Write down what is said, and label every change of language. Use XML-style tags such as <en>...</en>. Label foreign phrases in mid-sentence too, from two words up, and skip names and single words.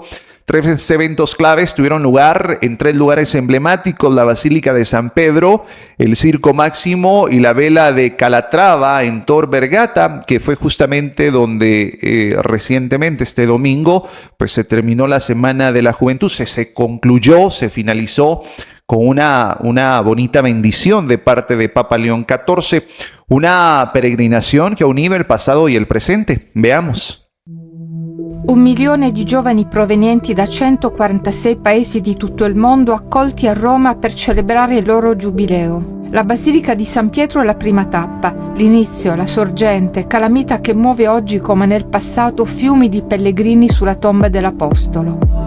<es>3 eventos claves tuvieron lugar en 3 lugares emblemáticos: la Basílica de San Pedro, el Circo Máximo y la Vela de Calatrava en Tor Vergata, que fue justamente donde recientemente, este domingo, pues se terminó la Semana de la Juventud, se concluyó, se finalizó con una bonita bendición de parte de Papa León XIV, una peregrinación</es> <it>che ha unido il passato e il presente.</it> <es>Veamos.</es> <it>1 milione di giovani provenienti da 146 paesi di tutto il mondo accolti a Roma per celebrare il loro giubileo. La Basilica di San Pietro è la prima tappa, l'inizio, la sorgente, calamita che muove oggi come nel passato fiumi di pellegrini sulla tomba dell'Apostolo.</it>